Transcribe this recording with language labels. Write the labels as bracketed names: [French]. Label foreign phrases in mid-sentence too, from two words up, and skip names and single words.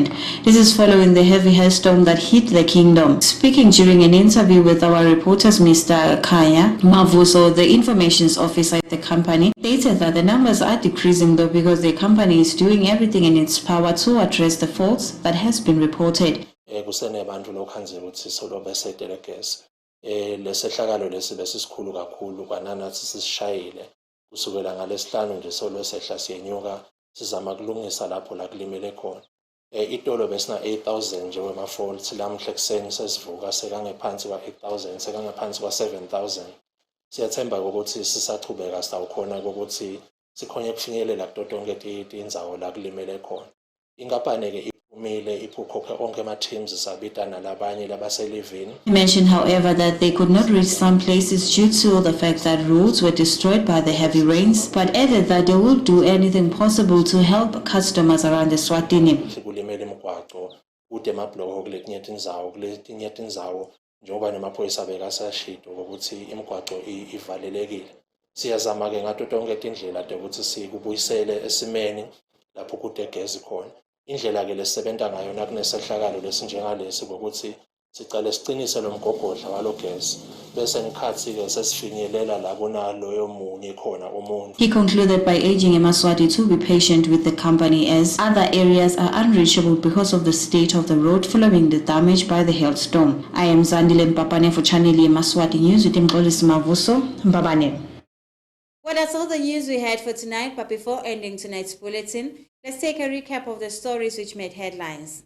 [English] This is following the heavy hailstorm that hit the kingdom. Speaking during an interview with our reporters, Mr. Kaya Mavuso, the informations officer at the company, stated that the numbers are decreasing though because the company is doing everything in its power to address the faults that has been reported. [Swati] Lesehlakalo lesi besisikhulu kakhulu kwananathi sisishayile kusukela ngalesihlanu nje solo sehla siyenyuka sizama kulungisa lapho la kulimele khona. Itolo besina 8,000 nje wema-faults lamhla ekuseni sesivuka sekangephansi kwa-8,000 sekangephansi kwa-7,000. Siyathemba ukuthi sisachubeka sitawukhona ukuthi sikhonye kufinyelela kuto tonke tindzawo la kulimele khona. Inkampani-ke [English] He mentioned, however, that they could not reach some places due to the fact that roads were destroyed by the heavy rains, but added that they will do anything possible to help customers around the Swatini. [Swati] Njengoba nemaphoyisa bekasashito ukuthi imigwaqo ivalelekile. Siyazama-ke ngato tonke tindlela ukuthi sikubuyisele esimeni lapho kutegezi khona. Indlela-ke lesisebenta ngayo nakunesehlakalo lesinjengalesi ngokuthi sicale siqinise lo mgogodla walogesi bese ngikhathi-ke sesifinyelela la kunaloyo munye khona umuntu. [English] He concluded by urging Yemaswati to be patient with the company as other areas are unreachable because of the state of the road following the damage by the hailstorm. I am Zandile Mpapane for Channel Yemaswati News with Mpolisi Mavuso, Mbabane. Well, that's all the news we had for tonight, but before ending tonight's bulletin, let's take a recap of the stories which made headlines.